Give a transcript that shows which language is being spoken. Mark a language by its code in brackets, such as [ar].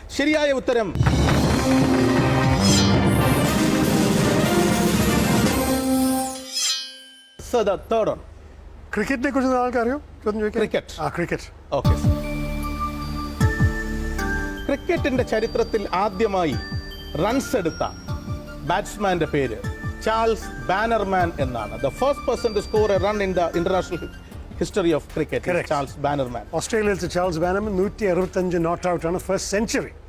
[ml] ശരിയായ ഉത്തരം sir, [en] The third one. [ml] ക്രിക്കറ്റിനെ കുറിച്ച് ആൾക്കറിയോ? ക്രിക്കറ്റ്. ഓക്കെ. ക്രിക്കറ്റിന്റെ ചരിത്രത്തിൽ ആദ്യമായി റൺസ് എടുത്ത ബാറ്റ്സ്മാന്റെ പേര് ചാൾസ് ബാനർമാൻ എന്നാണ്. [en] The first person to score a run in the international history of cricket is Charles Bannerman. [ml] ഓസ്ട്രേലിയയിലെ ചാൾസ് ബാനർമാൻ 165 നോട്ട് ഔട്ട് ആണ്, ഫസ്റ്റ് സെഞ്ചുറി.